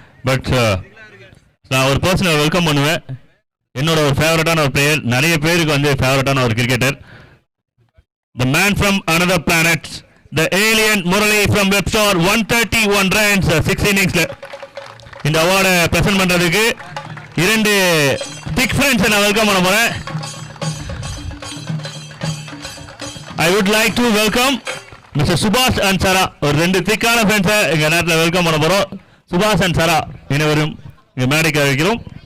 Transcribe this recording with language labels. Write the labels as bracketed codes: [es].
[ta] But நான் ஒரு பர்சனை வெல்கம் பண்ணுவேன். என்னோட ஒரு ஃபேவரட்டான ஒரு பிளேயர், நிறைய பேருக்கு வந்து ஃபேவரட்டான ஒரு cricketer, [en] the man from another planet, the alien Murali from Webster. [ta] 131 runs 6 இன்னிங்ஸ்ல இந்த அவார்டை பிரசன்ட் பண்றதுக்கு 2 திக் ஃப்ரெண்ட்ஸை நான் வெல்கம் பண்ண போறேன். [en] I would like to welcome Mr. Subhash and Sara. [ta] ஒரு 2 திக்கான ஃப்ரெண்ட்ஸை எங்க நேரத்தில் வெல்கம் பண்ண போறோம். சுபாஷ் அண்ட் சரா இனவரும் இங்க மேடைக்கு வைக்கிறோம்.